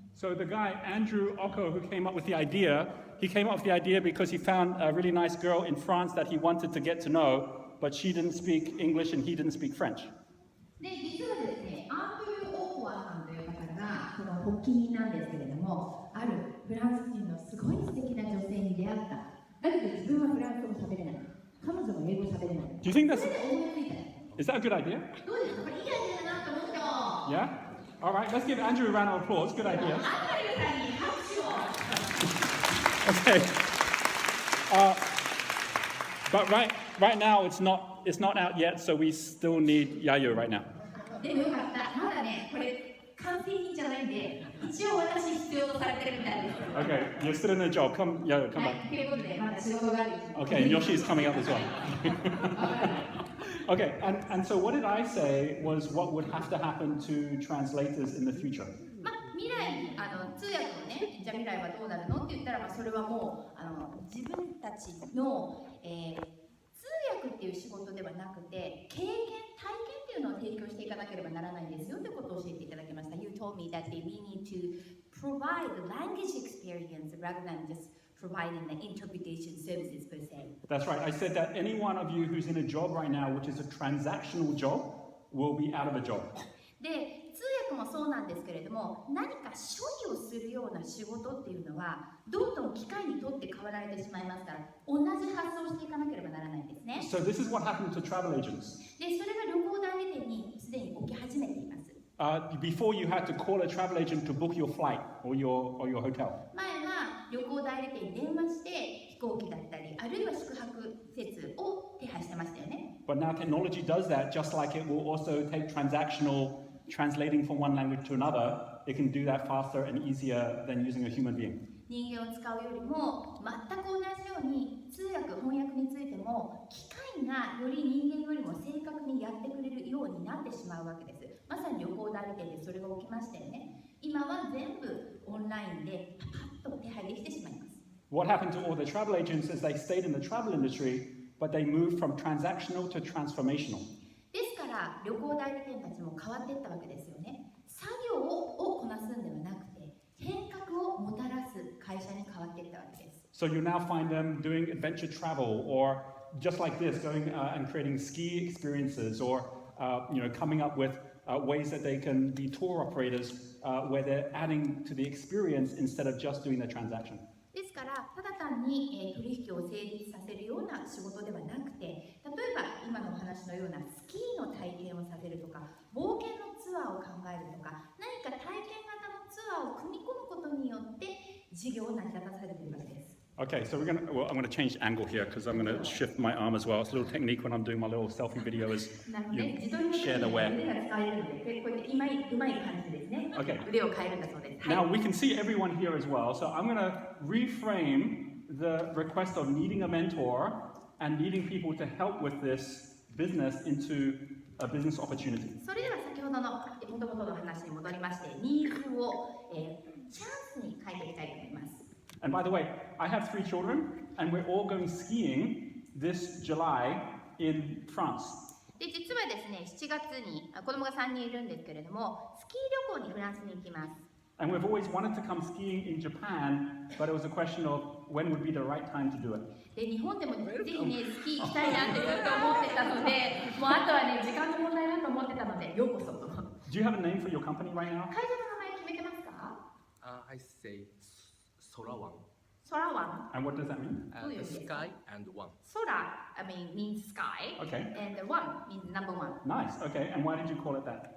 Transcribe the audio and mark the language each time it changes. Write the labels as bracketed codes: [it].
[en] So the guy, Andrew Occo, who came up with the idea, he came up with the idea because he found a really nice girl in France that he wanted to get to know, but she didn't speak English and he didn't speak French. [ja] で、実はですね、アンドリュー・オーコアさんという方がその発起人なんですけれども、あるフランス人のすごい素敵な女性に出会った。だけど自分はフランス語喋れない。彼女も英語喋れない。 [en] Do you think that's, [ja] それで思いついた。 [en] is that a good idea? [ja] どうですか？これいいアイデアだなと思ったよ。 [en] Yeah? All right, let's give Andrew a round of applause. Good idea. [ja] アンドリューさんに拍手を。 [en] Okay. But right now it's not out yet, so we still need Yayo right now. [ja] でもよかった。まだね、これ完成品じゃないんで、一応私必要とされてるみたいです。 [en] Okay, you're still in a job. Come, Yayo, come [ja] はい、 [en] back. [ja] ということで、まだ仕事がある。 [en] Okay, and Yoshi's coming up as well. Okay, and so what did I say was what would have to happen to translators in the future? [ja] まあ、未来通訳をね、じゃあ未来はどうなるのって言ったら、まあ、それはもう自分たちの、通訳っていう仕事ではなくて経験、体験っていうのを提供していかなければならないんですよということを教えていただきました。 [en] You told me that we need to provide the language experience rather than just providing the interpretation services per se. That's right. I said that any one of you who's in a job right now, which is a transactional job, will be out of a job. [ja] で、通訳もそうなんですけれども、何か処理をするような仕事っていうのはどんどん機械にとって変わられてしまいますから、同じ発想をしていかなければならないんですね。 [en] So this is what happened to travel agents. [ja] で、それが旅行代理店にすでに起き始めています。 [en] Before you had to call a travel agent to book your flight or your hotel. [ja] 前は旅行代理店に電話して飛行機だったり、あるいは宿泊施設を手配してましたよね。 [en] But now technology does that, just like it will also take transactional translating from one language to another. It can do that faster and easier than using a human being. [ja] 人間を使うよりも全く同じように通訳翻訳についても機械がより人間よりも正確にやってくれるようになってしまうわけです。まさに旅行代理店でそれが起きましたよね。今は全部オンラインでパパッと手配できてしまいます。 [en] What happened to all the travel agents is they stayed in the travel industry, but they moved from transactional to transformational. [ja] ですから旅行代理店たちも変わっていったわけですよね。作業をこなすんではなくて変革をもたらす会社に変わっていったわけです。 [en] So you now find them doing adventure travel, or just like this, going and creating ski experiences, or coming up with ways that they can be tour operators, where they're adding to the experience instead of just doing the transaction. [ja] ですからただ単に、取引を成立させるような仕事ではなくて、例えば今のお話のようなスキーの体験をさせるとか冒険のツアーを考えるとか何か体験型のツアーを組み込むことによって事業を成り立たせるというわけです。 [en] Okay, so I'm gonna change angle here because I'm gonna shift my arm as well. It's a little technique when I'm doing my little selfie video is [ja] なので [en] you [ja] 自動に [en] share the wear. [ja] が使えるので、こうやってうまい感じですね。 [en] Okay. [ja] 腕を変えるんだそうです。 [en] Now we can see everyone here as well, so I'm gonna reframe the request of needing a mentor and needing people to help with this business into a business opportunity. [ja] それでは先ほどの元々の話に戻りまして、ニーズを、チャンスに変えていきたいと思います。 [en] And by the way, I have 3 children, and we're all going skiing this July in France. [ja] で実はですね、7月に子供が3人いるんですけれども、スキー旅行にフランスに行きます。 [en] And we've always wanted to come skiing in Japan, but it was a question of when would be the right time to do it. [ja] で日本でもぜひね、スキー行きたいなってずっと思ってたので、もうあとはね、時間の問題だと思ってたので、ようこそと。会社の [en] Do you have a name for your company right now? [ja] 名前決めてますか？ [en] I say Sorawan. [ja] 空ワン。 [en] And what does that mean? The sky and one. 空 means sky, Okay. and one means number one. Nice. Okay. And why did you call it that?